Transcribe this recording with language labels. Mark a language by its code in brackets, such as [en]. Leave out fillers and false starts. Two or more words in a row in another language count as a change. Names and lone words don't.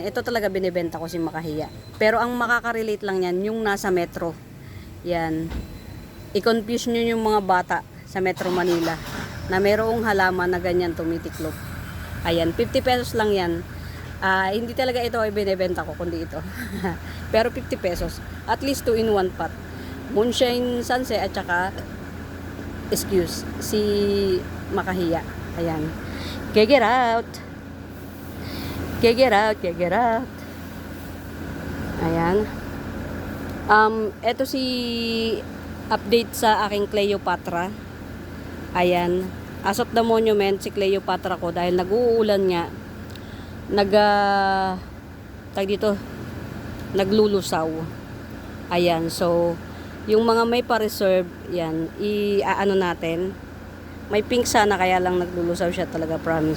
[tl] Ito talaga binibenta ko si makahiya. Pero ang makaka-relate lang yan, yung nasa metro. Yan. I-confuse nyo yung mga bata sa Metro Manila na mayroong halaman na ganyan tumitiklop. Ayan, 50 pesos lang yan. Hindi talaga ito ay binibenta ko, kundi ito. [en] Pero 50 pesos. At least 2 in 1 pot. [tl] Moonshine Sunset at saka excuse, si makahiya. Ayan. [en] Get out. [tl] Ayan. Ito si update sa aking Cleopatra. Ayan. [en] As of the monument, [tl] si Cleopatra ko, dahil nag-uulan nga, naglulusaw. Ayan. So, yung mga may pa-reserve, yan, i-ano natin. May pink sana, kaya lang naglulusaw siya talaga, promise.